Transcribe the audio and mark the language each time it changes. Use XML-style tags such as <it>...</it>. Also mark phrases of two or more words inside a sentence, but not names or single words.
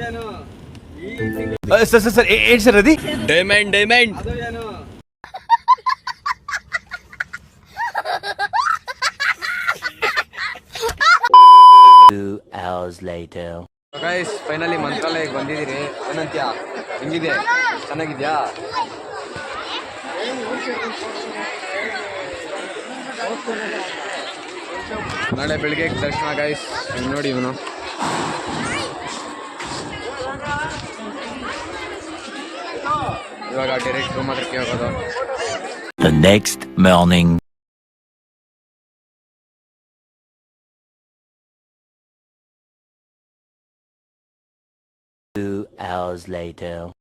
<te>ಸರ್ ఏంటి సార్ అది?</te> <en>diamond diamond 2 hours later. guys finally</en> <kn>ಮಂತ್ರಾಲಯಕ್ಕೆ ಬಂದಿದ್ದೀರಿ. ಏನಂತ್ಯಾ, ಹೆಂಗಿದೆ? ಚೆನ್ನಾಗಿದ್ಯಾ? ನಾಳೆ ಬೆಳಿಗ್ಗೆ ದರ್ಶನ ಗೈಸ್. ನೋಡಿ ಇವನು ಇವಾಗ ಡೈರೆಕ್ಟ್ ರೂಮ್ ಹತ್ರಕ್ಕೆ ಹೋಗೋದು.</kn> <en>The next morning. Two hours later.</en>